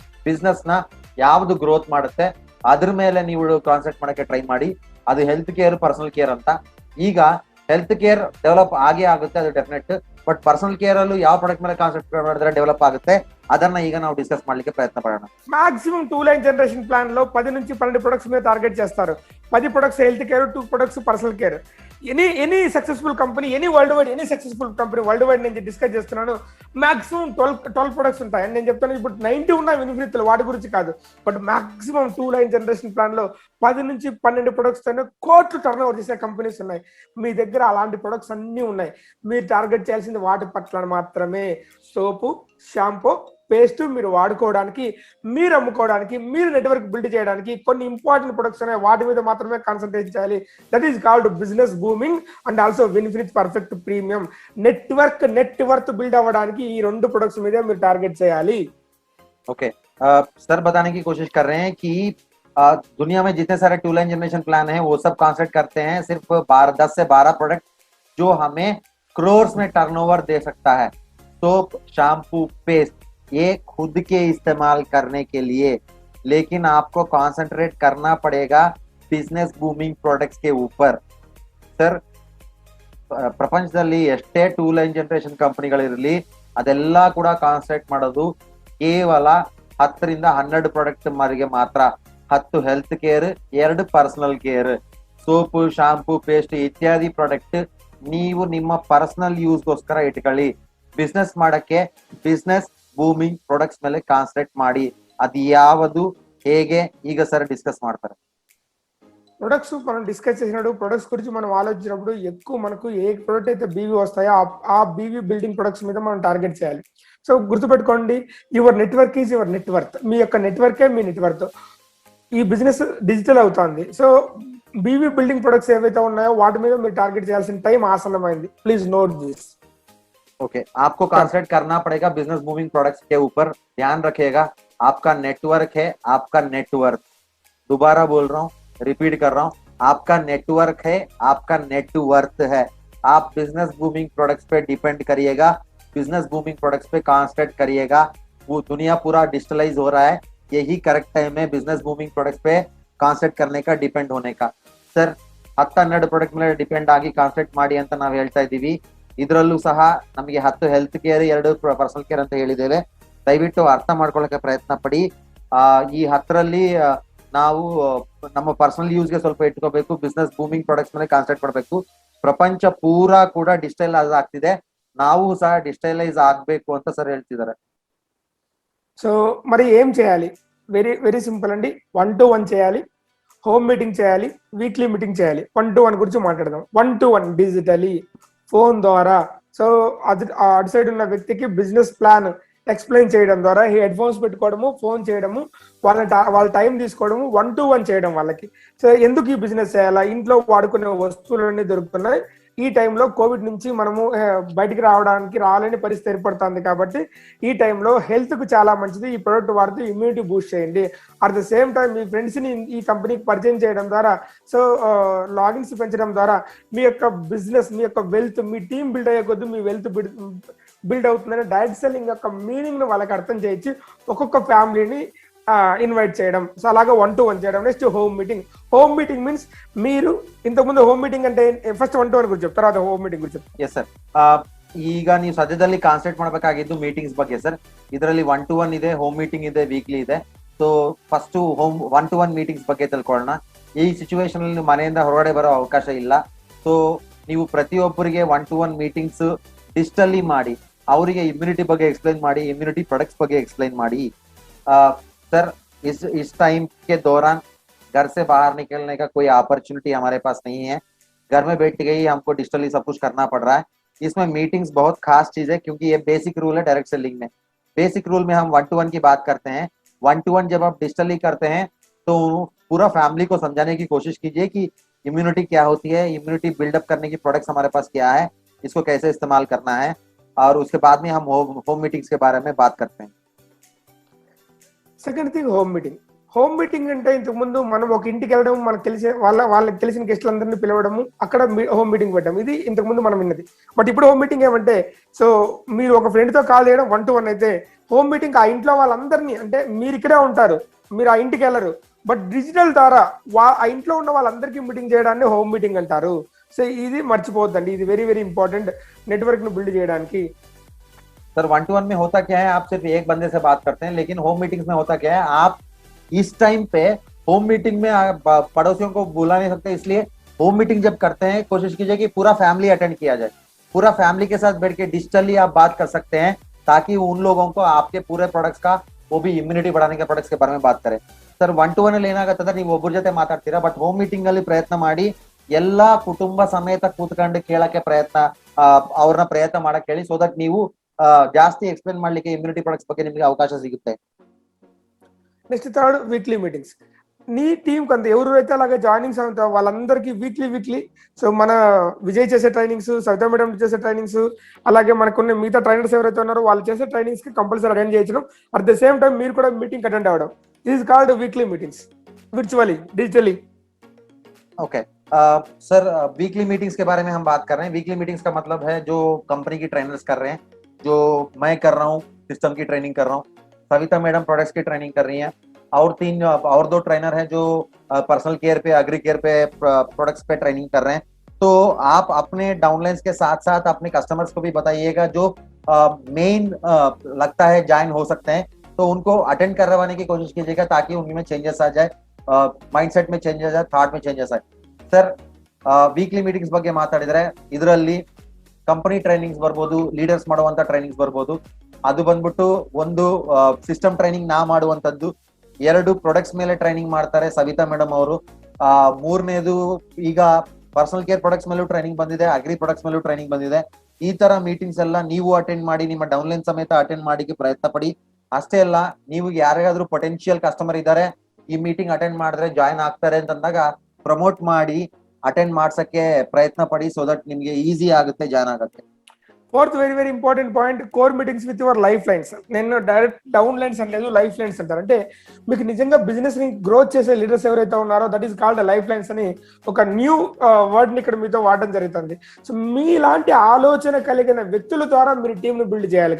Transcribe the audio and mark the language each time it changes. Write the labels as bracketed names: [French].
[Kannada] Business ನ ಯಾವ್ದು growth ಮಾಡುತ್ತೆ ಅದ್ರ ಮೇಲೆ ನೀವು ಕಾನ್ಸಂಟ್ರೇಟ್ ಮಾಡಕ್ಕೆ ಟ್ರೈ ಮಾಡಿ. ಅದು ಹೆಲ್ತ್ ಕೇರ್, ಪರ್ಸನಲ್ ಕೇರ್ ಅಂತ. ಈಗ ಹೆಲ್ತ್ ಕೇರ್ ಡೆವಲಪ್ ಆಗೇ ಆಗುತ್ತೆ, ಅದು ಡೆಫಿನೆಟ್. ಬಟ್ ಪರ್ಸನಲ್ ಕೇರ್ ಅಲ್ಲೂ ಯಾವ ಪ್ರಾಡಕ್ಟ್ ಮೇಲೆ ಕಾನ್ಸಂಟ್ರೇಟ್ ಮಾಡಿದ್ರೆ ಡೆವಲಪ್ ಆಗುತ್ತೆ ಅದನ್ನ ಈಗ ನಾವು డిస్కస్ ಮಾಡ್ಲಿಕ್ಕೆ ప్రయత్న పడೋಣ. [Telugu] మాక్సిమం 2 లైన్ జనరేషన్ ప్లాన్ లో 10 నుంచి 12 ప్రొడక్ట్స్ మీద టార్గెట్ చేస్తారు. 10 products health care, 2 products personal care. Any successful company, any world wide, any successful company world wide నేను డిస్కస్ చేస్తున్నాను, మాక్సిమం 12 ప్రొడక్ట్స్ ఉంటాయి. అని నేను చెప్తాను ఇప్పుడు 90 ఉన్నాయి వినిఫిత్తులు, వాటి గురించి కాదు. But maximum 2 line generation plan లో 10 నుంచి 12 ప్రొడక్ట్స్ తో కోట్లు టర్న్ ఓవర్ చేసే కంపెనీస్ ఉన్నాయి. మీ దగ్గర అలాంటి ప్రొడక్ట్స్ అన్ని ఉన్నాయి. మీరు టార్గెట్ చేయాల్సింది వాటి పట్ల మాత్రమే. సోపు, షాంపూ, పేస్ట్ మీరు వాడుకోవడానికి, మీరు అమ్ముకోవడానికి, మీరు నెట్వర్క్ బిల్డ్ చేయడానికి కొన్ని ఇంపార్టెంట్ ప్రొడక్ట్స్ ఉన్నాయి, వాటి మీద మాత్రమే కాన్సన్ట్రేట్ చేయాలి. [English] That is called business booming and also win with perfect premium. [Telugu] Net worth build అవ్వడానికి ఈ 2 ప్రొడక్ట్స్ మీదే మీరు టార్గెట్ చేయాలి. [Hindi] ओके सर बताने की कोशिश कर रहे हैं कि दुनिया में जितने सारे 2 लाइन जनरेशन प्लान है वो सब कॉन्सेंट्रेट करते हैं सिर्फ 10 से 12 प्रोडक्ट जो हमें क्रोर्स में टर्नओवर दे सकता है. सोप, शैम्पू, पेस्ट ये खुद के इस्तेमाल करने के लिए, लेकिन आपको कॉन्सेंट्रेट करना पड़ेगा बिजनेस बूमिंग प्रोडक्ट्स के ऊपर. [Kannada] ಸರ್ ಪ್ರಪಂಚದಲ್ಲಿ ಎಷ್ಟೇ 2 ಲೈನ್ ಜನರೇಷನ್ ಕಂಪನಿಗಳಿರಲಿ ಅದೆಲ್ಲ ಕೂಡ ಕಾನ್ಸಂಟ್ರೇಟ್ ಮಾಡೋದು ಕೇವಲ 10 ರಿಂದ 12 ಪ್ರಾಡಕ್ಟ್ ಮಾರಿಗೆ ಮಾತ್ರ. 10 health care, 2 personal care, soap, shampoo, paste ಇತ್ಯಾದಿ ಪ್ರಾಡಕ್ಟ್ ನೀವು ನಿಮ್ಮ ಪರ್ಸನಲ್ ಯೂಸ್ಗೋಸ್ಕರ ಇಟ್ಕೊಳ್ಳಿ. ಬಿಸ್ನೆಸ್ ಮಾಡಕ್ಕೆ ಬಿಸ್ನೆಸ್ ಬೂಮಿಂಗ್ ಪ್ರಾಡಕ್ಟ್ಸ್ ಮೇಲೆ ಕಾನ್ಸಂಟ್ರೇಟ್ ಮಾಡಿ. ಅದು ಯಾವುದು, ಹೇಗೆ ಈಗ ಸರ್ ಡಿಸ್ಕಸ್ ಮಾಡ್ತಾರೆ. [Telugu] ప్రొడక్ట్స్ మనం డిస్కస్ చేసినప్పుడు ప్రొడక్ట్స్ గురించి మనం ఆలోచించినప్పుడు ఎక్కువ మనకు ఏ ప్రొడక్ట్ అయితే బీవీ వస్తాయో ఆ బీవీ బిల్డింగ్ ప్రొడక్ట్స్ మీద మనం టార్గెట్ చేయాలి. సో గుర్తుపెట్టుకోండి, [English] Your network is your net worth. [Telugu] మీ యొక్క నెట్వర్కే మీ నెట్వర్త్. ఈ బిజినెస్ డిజిటల్ అవుతుంది. సో బీవీ బిల్డింగ్ ప్రొడక్ట్స్ ఏవైతే ఉన్నాయో వాటి మీద మీరు టార్గెట్ చేయాల్సిన టైం ఆసన్నమైంది. [English] Please note this. [Hindi] ओके आपको कॉन्सेंट्रेट करना पड़ेगा बिजनेस मूविंग प्रोडक्ट्स के ऊपर. ध्यान रखिएगा आपका नेटवर्क है, आपका नेटवर्थ. दोबारा बोल रहा हूँ, रिपीट कर रहा हूँ, आपका नेटवर्क है, आपका नेटवर्थ है. आप बिजनेस बूमिंग प्रोडक्ट्स पे डिपेंड करिएगा, बिजनेस बूमिंग प्रोडक्ट्स पे कॉन्सेंट्रेट करिएगा. वो दुनिया पूरा डिजिटलाइज हो रहा है, यही करेक्ट टाइम है बिजनेस बूमिंग प्रोडक्ट्स पे कॉन्सेंट्रेट करने का, डिपेंड होने का. [Kannada] ಸರ್ 10-12 ಪ್ರಾಡಕ್ಟ್ ಮೇಲೆ ಡಿಪೆಂಡ್ ಆಗಿ ಕಾನ್ಸಂಟ್ರೇಟ್ ಮಾಡಿ ಅಂತ ನಾವು ಹೇಳ್ತಾ ಇದ್ದೀವಿ. ಇದರಲ್ಲೂ ಸಹ ನಮಗೆ 10 ಹೆಲ್ತ್ ಕೇರ್, 2 ಪರ್ಸನಲ್ ಕೇರ್ ಅಂತ ಹೇಳಿದ್ದೇವೆ. ದಯವಿಟ್ಟು ಅರ್ಥ ಮಾಡ್ಕೊಳ್ಳಕ್ಕೆ ಪ್ರಯತ್ನ ಪಡಿ. ಈ 10ರಲ್ಲಿ ನಾವು ನಮ್ಮ ಪರ್ಸನಲ್ ಯೂಸ್ಗೆ ಸ್ವಲ್ಪ ಇಟ್ಕೋಬೇಕು, ಬಿಸ್ನೆಸ್ ಬೂಮಿಂಗ್ ಪ್ರಾಡಕ್ಟ್ಸ್ ಮೇಲೆ ಕಾನ್ಸಂಟ್ರೇಟ್ ಮಾಡಬೇಕು. ಪ್ರಪಂಚ ಪೂರಾ ಕೂಡ ಡಿಜಿಟಲೈಸ್ ಆಗ್ತಿದೆ, ನಾವು ಸಹ ಡಿಜಿಟಲೈಸ್ ಆಗ್ಬೇಕು ಅಂತ ಸರ್ ಹೇಳ್ತಿದ್ದಾರೆ. [Telugu] సో మరి ఏం చేయాలి? వెరీ వెరీ సింపుల్ అండి. 1-to-1 చేయాలి, హోమ్ మీటింగ్ చేయాలి, వీక్లీ మీటింగ్ చేయాలి. 1-to-1 గురించి మాట్లాడదాం. 1-to-1 డిజిటలీ, ఫోన్ ద్వారా. సో అది అటు సైడ్ ఉన్న వ్యక్తికి బిజినెస్ ప్లాన్ ఎక్స్ప్లెయిన్ చేయడం ద్వారా, ఈ హెడ్ ఫోన్స్ పెట్టుకోవడము, ఫోన్ చేయడము, వాళ్ళ టైం తీసుకోవడము, 1-to-1 చేయడం వాళ్ళకి. సో ఎందుకు ఈ బిజినెస్ చేయాలా? ఇంట్లో వాడుకునే వస్తువులన్నీ దొరుకుతున్నాయి. ఈ టైంలో కోవిడ్ నుంచి మనము బయటికి రాలేని పరిస్థితి ఏర్పడుతుంది కాబట్టి ఈ టైంలో హెల్త్ కు చాలా మంచిది. ఈ ప్రొడక్ట్ వాడితే ఇమ్యూనిటీ బూస్ట్ చేయండి. [English] at the same time [Telugu] మీ friends ని ఈ కంపెనీకి పరిచయం చేయడం ద్వారా, సో లాగిన్స్ పెంచడం ద్వారా మీ యొక్క బిజినెస్, మీ యొక్క వెల్త్, మీ టీం బిల్డ్ అయ్యే కొద్ది మీ వెల్త్ బిల్డ్ అవుతుందని డైరెక్ట్ సెల్లింగ్ యొక్క మీనింగ్ ను వాళ్ళకి అర్థం చేయించి ఒక్కొక్క ఫ్యామిలీని ఇన్వైట్ చేయడం. సో అలాగా 1-to-1 చేయడం. Next home meeting. Home meeting means మీరు ఇంతకుముందు హోమ్ మీటింగ్ అంటే ಫಸ್ಟ್ 1-to-1 ಗುరించి చెప్తారా, తర్వాత హోಮ್ మీటింಗ್ ಗುరించి? [English] Yes sir. [Kannada] ಈಗ ನೀವು ಸದ್ಯದಲ್ಲಿ ಕಾನ್ಸಂಟ್ರೇಟ್ ಮಾಡಬೇಕಾಗಿದ್ದು ಮೀಟಿಂಗ್ಸ್ ಬಗ್ಗೆ ಸರ್. ಇದರಲ್ಲಿ 1-to-1 ಇದೆ, ಹೋಮ್ ಮೀಟಿಂಗ್ ಇದೆ, ವೀಕ್ಲಿ ಇದೆ. ಸೊ ಫಸ್ಟ್ 1-to-1 ಮೀಟಿಂಗ್ಸ್ ಬಗ್ಗೆ ತಿಳ್ಕೊಳ್ಳೋಣ. ಈ ಸಿಚುವೇಶನ್ ಅಲ್ಲಿ ಮನೆಯಿಂದ ಹೊರಗಡೆ ಬರೋ ಅವಕಾಶ ಇಲ್ಲ. ಸೊ ನೀವು ಪ್ರತಿಯೊಬ್ಬರಿಗೆ 1-to-1 ಮೀಟಿಂಗ್ಸ್ ಡಿಜಿಟಲಿ ಮಾಡಿ, ಅವರಿಗೆ ಇಮ್ಯುನಿಟಿ ಬಗ್ಗೆ ಎಕ್ಸ್ಪ್ಲೈನ್ ಮಾಡಿ, ಇಮ್ಯುನಿಟಿ ಪ್ರೊಡಕ್ಟ್ಸ್ ಬಗ್ಗೆ ಎಕ್ಸ್ಪ್ಲೈನ್ ಮಾಡಿ. [Hindi] सर इस टाइम के दौरान घर से बाहर निकलने का कोई अपॉर्चुनिटी हमारे पास नहीं है. घर में बैठ के ही हमको डिजिटली सब कुछ करना पड़ रहा है. इसमें मीटिंग्स बहुत खास चीज है, क्योंकि ये बेसिक रूल है डायरेक्ट सेलिंग में. बेसिक रूल में हम 1-to-1 की बात करते हैं. 1-to-1 जब आप डिजिटली करते हैं तो पूरा फैमिली को समझाने की कोशिश कीजिए कि इम्यूनिटी क्या होती है, इम्यूनिटी बिल्डअप करने की प्रोडक्ट्स हमारे पास क्या है, इसको कैसे इस्तेमाल करना है. और उसके बाद में हम होम मीटिंग्स के बारे में बात करते हैं. [Telugu] Second thing home meeting. Home meeting అంటే ఇంతకు ముందు మనం ఒక ఇంటికి వెళ్ళడం, మనకు తెలిసిన వాళ్ళకి తెలిసిన గెస్టులందరినీ పిలవడము, అక్కడ హోమ్ మీటింగ్ పెట్టడం, ఇది ఇంతకు ముందు మనం విన్నది. బట్ ఇప్పుడు హోమ్ మీటింగ్ ఏమంటే, సో మీరు ఒక ఫ్రెండ్ తో కాల్ చేయడం 1-to-1 అయితే, హోమ్ మీటింగ్ ఆ ఇంట్లో వాళ్ళందరినీ, అంటే మీరు ఇక్కడే ఉంటారు, మీరు ఆ ఇంటికి వెళ్ళరు, బట్ డిజిటల్ ద్వారా ఆ ఇంట్లో ఉన్న వాళ్ళందరికీ మీటింగ్ చేయడాన్ని హోమ్ మీటింగ్ అంటారు. సో ఇది మర్చిపోవద్దండి, ఇది వెరీ వెరీ ఇంపార్టెంట్ నెట్వర్క్ ను బిల్డ్ చేయడానికి. [Hindi] सर 1-to-1 में होता क्या है, आप सिर्फ एक बंदे से बात करते हैं, लेकिन होम मीटिंग्स में होता क्या है, आप इस टाइम पे होम मीटिंग में पड़ोसियों को बुला नहीं सकते. इसलिए होम मीटिंग जब करते हैं कोशिश कीजिए कि पूरा फैमिली अटेंड किया जाए. पूरा फैमिली के साथ बैठ के डिजिटली आप बात कर सकते हैं, ताकि उन लोगों को आपके पूरे प्रोडक्ट्स का, वो भी इम्यूनिटी बढ़ाने के प्रोडक्ट्स के बारे में बात करें. [Kannada] सर 1-to-1 ಏನಾಗತ್ತಂದ್ರೆ ನೀವು ಒಬ್ಬರ ಜೊತೆ ಮಾತಾಡ್ತೀರಾ, ಬಟ್ ಹೋಮ್ ಮೀಟಿಂಗ್ ಅಲ್ಲಿ ಪ್ರಯತ್ನ ಮಾಡಿ ಎಲ್ಲಾ ಕುಟುಂಬ ಸಮೇತ ಕೂತ್ಕೊಂಡು ಕೇಳಕ್ಕೆ ಅವ್ರನ್ನ ಪ್ರಯತ್ನ ಮಾಡಕ್ಕೆ ಹೇಳಿ, ಸೋ ದಟ್ ನೀವು ಜಾಸ್ತಿ ಎಕ್ಸ್ಪ್ಲೇನ್ ಮಾಡ್ಲಿಕ್ಕೆ ಇಮ್ಯುನಿಟಿ ಪ್ರಾಡಕ್ಟ್ಸ್ ಬಗ್ಗೆ ನಿಮಗೆ ಅವಕಾಶ ಸಿಗುತ್ತೆ. [Telugu] Next third weekly meetings. నీ టీం కొంత ఎవరైతే అలాగే జాయినింగ్స్ అవుతారో వాళ్ళందరికీ వీక్లీ సో మన విజయ్ చేసే ట్రైనింగ్స్, సవితా మేడం చేసే ట్రైనింగ్స్, అలాగే మనకున్న మిగతా ట్రైనర్స్ ఎవరైతే ఉన్నారో వాళ్ళు చేసే ట్రైనింగ్స్ కి కంపల్సరీ అటెండ్ చేయించడం. అట్ ద సేమ్ టైం మీరు కూడా మీటింగ్ అటెండ్ అవ్వడం. [English] This is called weekly meetings, virtually, digitally. [Hindi] Okay sir, weekly meetings के बारे में हम बात कर रहे हैं. वीकली मीटिंग्स का मतलब है जो कंपनी की ट्रेनर्स कर रहे हैं, जो मैं कर रहा हूँ, सिस्टम की ट्रेनिंग कर रहा हूँ, सविता मैडम प्रोडक्ट्स की ट्रेनिंग कर रही हैं, और 2 ट्रेनर हैं जो पर्सनल केयर पे, एग्री केयर पे, प्रोडक्ट्स पे ट्रेनिंग कर रहे हैं. तो आप अपने डाउनलाइंस के साथ साथ अपने कस्टमर्स को भी बताइएगा जो मेन लगता है ज्वाइन हो सकते हैं, तो उनको अटेंड करवाने की कोशिश कीजिएगा, ताकि उनमें चेंजेस आ जाए, माइंडसेट में चेंजेस आ जाए, थॉट में चेंजेस आए. [Kannada] ಸರ್ ವೀಕ್ಲಿ ಮೀಟಿಂಗ್ಸ್ ಬಗ್ಗೆ ಮಾತಾಡಿದ್ರೆ ಇದರಲ್ಲಿ ಕಂಪನಿ ಟ್ರೈನಿಂಗ್ಸ್ ಬರ್ಬೋದು, ಲೀಡರ್ಸ್ ಮಾಡುವಂತ ಟ್ರೈನಿಂಗ್ಸ್ ಬರ್ಬೋದು. ಅದು ಬಂದ್ಬಿಟ್ಟು ಒಂದು ಸಿಸ್ಟಮ್ ಟ್ರೈನಿಂಗ್ ನಾ ಮಾಡುವಂತದ್ದು, 2 ಪ್ರೊಡಕ್ಟ್ಸ್ ಮೇಲೆ ಟ್ರೈನಿಂಗ್ ಮಾಡ್ತಾರೆ ಸವಿತಾ ಮೇಡಮ್ ಅವರು. 3ನೇದು ಈಗ ಪರ್ಸನಲ್ ಕೇರ್ ಪ್ರೊಡಕ್ಟ್ಸ್ ಮೇಲೂ ಟ್ರೈನಿಂಗ್ ಬಂದಿದೆ, ಅಗ್ರಿ ಪ್ರೊಡಕ್ಟ್ಸ್ ಮೇಲೂ ಟ್ರೈನಿಂಗ್ ಬಂದಿದೆ. ಈ ತರ ಮೀಟಿಂಗ್ಸ್ ಎಲ್ಲ ನೀವು ಅಟೆಂಡ್ ಮಾಡಿ, ನಿಮ್ಮ ಡೌನ್ಲೈನ್ ಸಮೇತ ಅಟೆಂಡ್ ಮಾಡಿಕ್ಕೆ ಪ್ರಯತ್ನ ಪಡಿ. ಅಷ್ಟೇ ಅಲ್ಲ, ನೀವು ಯಾರಿಗಾದ್ರೂ ಪೊಟೆನ್ಶಿಯಲ್ ಕಸ್ಟಮರ್ ಇದ್ದಾರೆ, ಈ ಮೀಟಿಂಗ್ ಅಟೆಂಡ್ ಮಾಡಿದ್ರೆ ಜಾಯ್ನ್ ಆಗ್ತಾರೆ ಅಂತಂದಾಗ ಪ್ರಮೋಟ್ ಮಾಡಿ ಅಟೆಂಡ್ ಮಾಡ್ಸಕ್ಕೆ ಪ್ರಯತ್ನ ಪಡಿ, ಸೊ ದಟ್ ನಿಮ್ಗೆ ಈಸಿ ಆಗುತ್ತೆ, ಜಾನ್ ಆಗುತ್ತೆ. [Telugu] Fourth very very important point, [English] Core meetings with your life lines. [Telugu] నేను డైరెక్ట్ డౌన్ లైన్స్ అనలేదు, లైఫ్ లైన్స్ అంటారు. అంటే మీకు నిజంగా బిజినెస్ ని గ్రోత్ చేసే లీడర్స్ ఎవరైతే ఉన్నారో [English] that is called life lines [Telugu] అని ఒక న్యూ వర్డ్ ని ఇక్కడ మీతో వాడడం జరుగుతుంది. సో మీలాంటి ఆలోచన కలిగిన వ్యక్తుల ద్వారా మీరు టీమ్ ని బిల్డ్ చేయాలి.